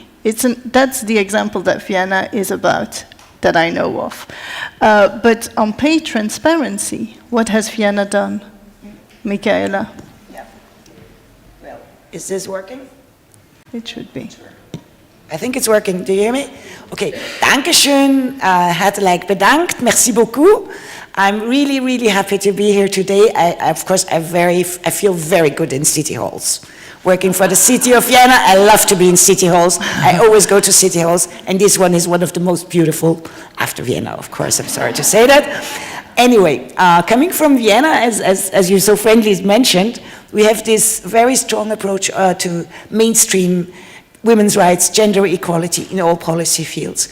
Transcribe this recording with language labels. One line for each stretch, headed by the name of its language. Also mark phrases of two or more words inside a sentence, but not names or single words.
English: That's the example that Vienna is about, that I know of. But on pay transparency, what has Vienna done? Michaela? Well, is this working? It should be. I think it's working. Do you hear me? Okay. Dankeschön.
Dutch: Hartelijk bedankt.
French: Merci beaucoup.
English: I'm really, really happy to be here today. I feel very good in city halls. Working for the city of Vienna, I love to be in city halls. I always go to city halls, and this one is one of the most beautiful, after Vienna, of course, I'm sorry to say that. Anyway, coming from Vienna, as you so friendly mentioned, we have this very strong approach to mainstream women's rights, gender equality in all policy fields.